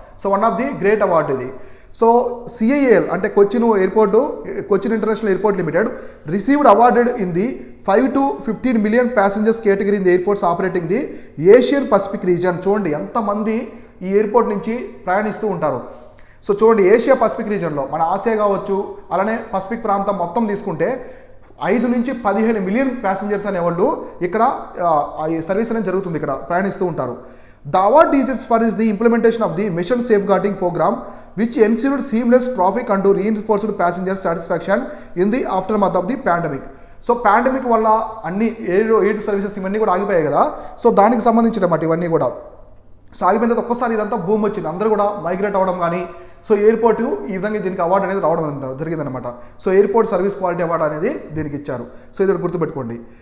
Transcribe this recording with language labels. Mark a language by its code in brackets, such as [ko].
[en] So one of the great award ఇది. So CIAL అంటే Cochin airport, Cochin international airport limited received awarded in the 5 to 15 million passengers category in the airports operating the Asian Pacific region. [te] చూడండి ఎంతమంది ఈ airport నుంచి ప్రయాణిస్తూ ఉంటారు. So చూడండి, Asia Pacific రీజన్లో మన ఆసియా కావచ్చు, అలానే పసిఫిక్ ప్రాంతం మొత్తం తీసుకుంటే 5 నుంచి 15 మిలియన్ ప్యాసింజర్స్ అనేవాళ్ళు ఇక్కడ ఈ సర్వీస్ అనేది జరుగుతుంది, ఇక్కడ ప్రయాణిస్తూ ఉంటారు. [en] The award is for is the implementation of the mission safeguarding program which ensured seamless traffic and reinforced passenger satisfaction in the aftermath of the pandemic. [te] So pandemic వల్ల అన్ని ఎయిర్ సర్వీసెస్ ఇవన్నీ కూడా ఆగిపోయాయి కదా. సో దానికి సంబంధించినమాట ఇవన్నీ కూడా సాగిపోయిన తర్వాత ఒక్కసారి ఇదంతా భూమి వచ్చింది, అందరూ కూడా మైగ్రేట్ అవ్వడం కానీ, సో ఎయిర్పోర్ట్ ఈ విధంగా దీనికి అవార్డు అనేది రావడం జరిగిందనమాట. So airport service quality award అనేది దీనికి ఇచ్చారు. సో ఇది గుర్తుపెట్టుకోండి.